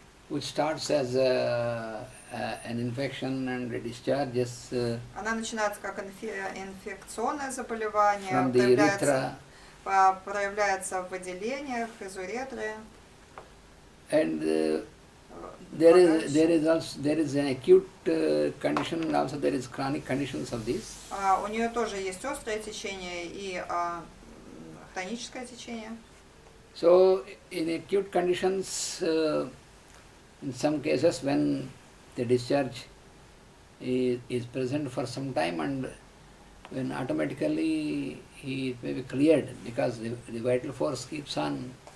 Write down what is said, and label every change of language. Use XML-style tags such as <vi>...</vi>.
<en>Which starts as an infection and discharges</en> <ru>Она начинается как инфекционное заболевание,</ru> <en>from the urethra,</en> <ru>проявляется в выделениях из уретры.</ru> <en>and there is an acute condition, and also there is chronic conditions of this.</en> <ru>У нее тоже есть острое течение и хроническое течение.</ru> <en>So in acute conditions, in some cases when the discharge is present for some time, and when automatically it may be cleared because the vital force keeps on.</en>